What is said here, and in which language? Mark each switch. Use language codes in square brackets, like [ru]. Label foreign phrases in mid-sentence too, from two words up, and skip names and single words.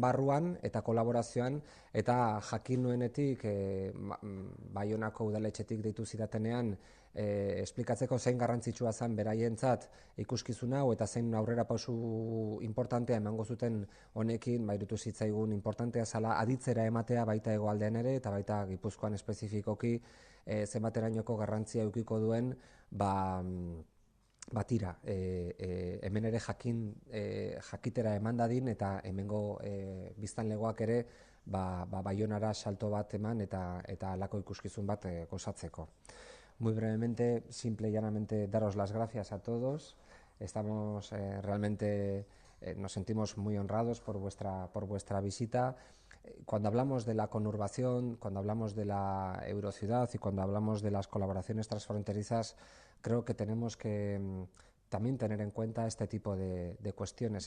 [eu] barruan eta kolaborazioan, eta jakin nuenetik Baionako udaletxetik deitu zidatenean esplikatzeko zein garrantzitsua zen beraientzat ikuskizun hau eta zein aurrera pausu importantea emango zuten honekin, iruditu zitzaigun importantea zela aditzera ematea baita hegoaldean ere eta baita Gipuzkoan espezifikoki zenbaterainoko garrantzia edukiko duen tira, hemen ere jakitera eman dadin eta hemengo biztanlegoak ere Baionara salto bat eman eta halako ikuskizun bat gozatzeko. [es] Muy brevemente, simple y llanamente, daros las gracias a todos. Estamos realmente, nos sentimos muy honrados por vuestra visita. Cuando hablamos de la conurbación, cuando hablamos de la eurociudad y cuando hablamos de las colaboraciones transfronterizas, creo que tenemos que también tener en cuenta este tipo de cuestiones, el